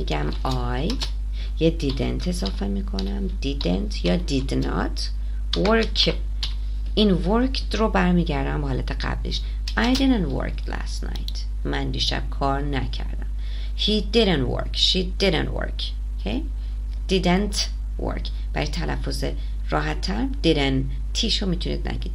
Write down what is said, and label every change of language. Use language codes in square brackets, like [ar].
[fa] میگم I، یه didn't اضافه میکنم. [en] didn't یا did not work. [fa] این worked رو برمیگردم به حالت قبلش. [en] I didn't work last night. [fa] من دیشب کار نکردم. [en] He didn't work. She didn't work. Okay? Didn't work. [fa] برای تلفظ راحت تر didn't تیشو میتونید نگید.